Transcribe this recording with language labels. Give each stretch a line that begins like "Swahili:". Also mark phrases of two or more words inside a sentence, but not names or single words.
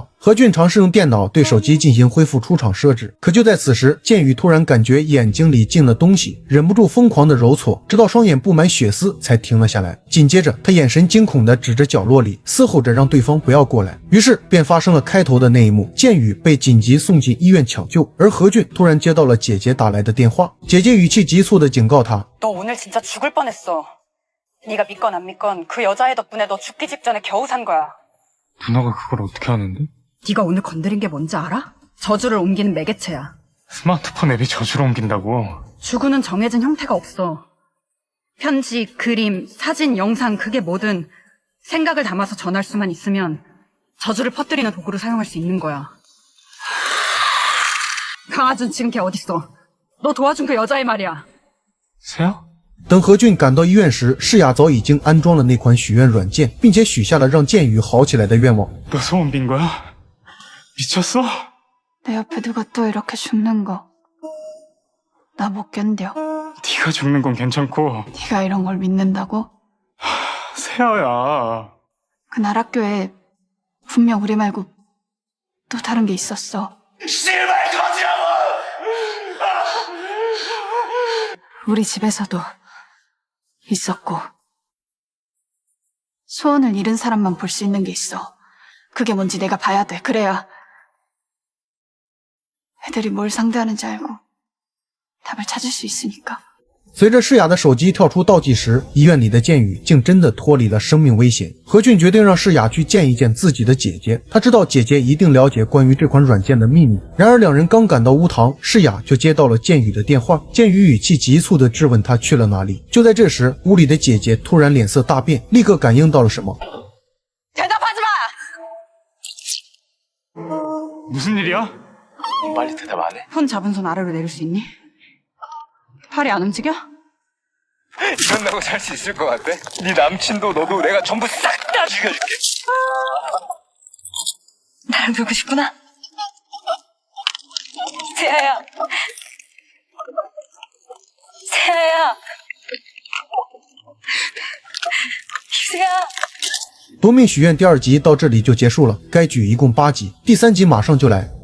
Chinese: 何俊尝试用电脑对手机进行恢复出厂设置，可就在此时，剑宇突然感觉眼睛里进了东西，忍不住疯狂的揉搓，直到双眼布满血丝才停了下来。紧接着，他眼神惊恐地指着角落里，嘶吼着让对方不要过来。于是便发生了开头的那一幕，剑宇被紧急送进医院抢救，而何俊突然接到了姐姐打来的电话，姐姐语气急促地警告他：
Korean: 너 오늘 진짜 죽을 뻔했어. 네가 믿건 안 믿건 그 여자애 덕분에 너 죽기 직전에 겨우 산 거야. 누나가 그걸 어떻게 하는데? 네가 오늘 건드린 게 뭔지 알아? 저주를 옮기는 매개체야. 스마트폰 앱이 저주로 옮긴다고? 주구는 정해진 형태가 없어. 편지, 그림, 사진, 영상 그게 뭐든 생각을 담아서 전할 수만 있으면 저주를 퍼뜨리는 도구로 사용할 수 있는 거야. 강아준 지금 걔 어딨어? 너 도와준 그 여자애 말이야. 세아?
Chinese: 等何俊赶到医院时，诗雅早已经安装了那款许愿软件，并且许下了让剑宇好起来的愿望。
Korean: 너 소원 빈 거야? 미쳤어? 내 옆에 누가 또 이렇게 죽는 거 나 못 견뎌. 네가 죽는 건 괜찮고 네가 이런 걸 믿는다고? 세아 태아야. 그날 학교에 분명 우리 말고 또 다른 게 있었어. 씨발 거지라고! 우리 집에서도 있었고. 소원을 잃은 사람만 볼 수 있는 게 있어. 그게 뭔지 내가 봐야 돼. 그래야 애들이 뭘 상대하는지 알고 답을 찾을 수 있으니까.
Chinese: 随着世雅的手机跳出倒计时，医院里的剑宇竟真的脱离了生命危险。何俊决定让世雅去见一见自己的姐姐，他知道姐姐一定了解关于这款软件的秘密。然而两人刚赶到巫堂，世雅就接到了剑宇的电话。剑宇语气急促地质问他去了哪里。就在这时，屋里的姐姐突然脸色大变，立刻感应到了什么。
Korean: 대답하지 마! 무슨 일이야? 빨리 대답 안 해? 손 잡은 손 아래로 내릴 수 있니? 팔이 안 움직여? 이런다고 살 수 있을 것 같아? 네 남친도 너도 내가 전부 싹 다 죽여줄게. 나를 보고 싶구나. 세아야. 세아야. 세아.
Chinese: 夺命许愿第2集到这里就结束了，该剧一共8集，第3集马上就来。